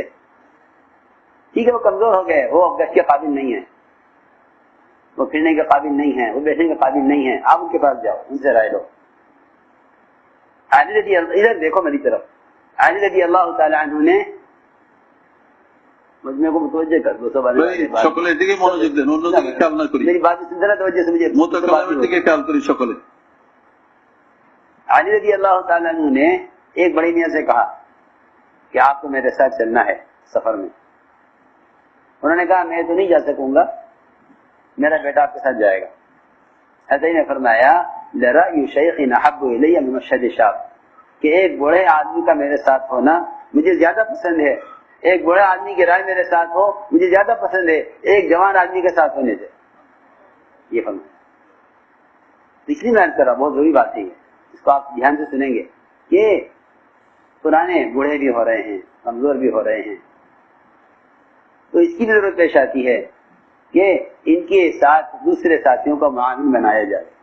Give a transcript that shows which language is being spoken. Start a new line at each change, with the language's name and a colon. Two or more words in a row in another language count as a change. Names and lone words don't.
Urdu: ٹھیک ہے، وہ کمزور ہو گئے، وہ گشت کے قابل نہیں ہے، وہ پھرنے کے قابل نہیں ہے، وہ بیٹھنے کے قابل نہیں ہے، آپ ان کے پاس جاؤ، ان سے رائے لو. علی رضی اللہ، ادھر دیکھو میری طرف، علی رضی اللہ تعالی عنہ نے، مجھے کو متوجہ کر دو،
Bangla: সকলের দিকে মনোযোগ দেন, অন্যদিকে খেয়াল না করি,
Urdu: میری بات سن ذرا توجہ سے مجھے.
Bangla: মোতাকাল্লিমের দিকে খেয়াল করি সকলে.
Urdu: علی رضی اللہ تعالیٰ عنہ نے ایک بڑے میاں سے کہا کہ آپ کو میرے ساتھ چلنا ہے سفر میں. انہوں نے کہا میں تو نہیں جا سکوں گا، میرا بیٹا آپ کے ساتھ جائے گا. حضرت نے فرمایا
Arabic: لرأی شیخ احب الی من مشهد شاب،
Urdu: کہ ایک بوڑھے آدمی کا میرے ساتھ ہونا مجھے زیادہ پسند ہے، ایک بوڑھے آدمی کی رائے میرے ساتھ ہو مجھے زیادہ پسند ہے ایک جوان آدمی کے ساتھ ہونے سے. یہ فرمایا. پچھلی میں کر رہا، بہت ضروری بات ہے، اس کو آپ دھیان سے سنیں گے کہ پرانے بوڑھے بھی ہو رہے ہیں، کمزور بھی ہو رہے ہیں، تو اس کی بھی ضرورت پیش آتی ہے کہ ان کے ساتھ دوسرے ساتھیوں کا معاون بنایا جائے.